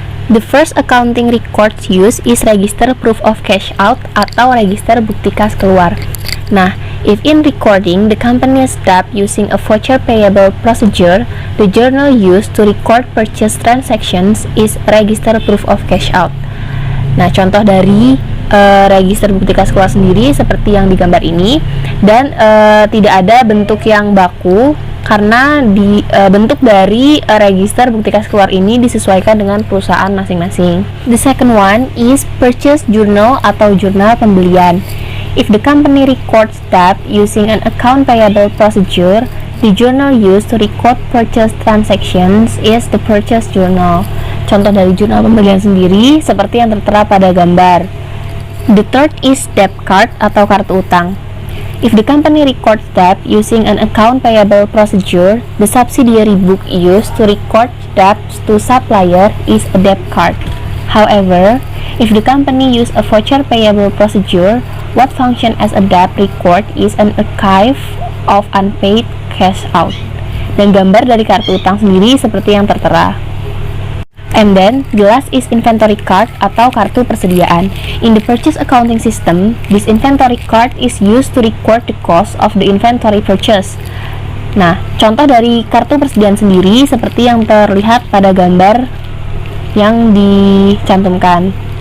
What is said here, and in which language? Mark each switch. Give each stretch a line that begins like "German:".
English: The first accounting records use is register proof of cash out
Indonesian: atau register bukti kas keluar.
English: Nah, if in recording the company's debt using a voucher payable procedure, the journal used to record purchase transactions is register proof of cash out.
Indonesian: Nah, contoh dari register bukti kas keluar sendiri seperti yang digambar ini, dan tidak ada bentuk yang baku karena bentuk dari register bukti kas keluar ini disesuaikan dengan perusahaan masing-masing.
English: The second one is purchase journal
Indonesian: atau jurnal pembelian.
English: If the company records debt using an account payable procedure, the journal used to record purchase transactions is the purchase journal.
Indonesian: Contoh dari jurnal pembelian sendiri seperti yang tertera pada gambar.
English: The third is debt card
Indonesian: atau kartu utang.
English: If the company records debt using an account payable procedure, the subsidiary book used to record debts to supplier is a debt card. However, if the company use a voucher payable procedure, what function as a debt record is an archive of unpaid cash out.
Indonesian: Dan gambar dari kartu utang sendiri seperti yang tertera.
English: And then, the last is inventory card
Indonesian: atau kartu persediaan.
English: In the purchase accounting system, this inventory card is used to record the cost of the inventory purchase.
Indonesian: Nah, contoh dari kartu persediaan sendiri seperti yang terlihat pada gambar yang dicantumkan.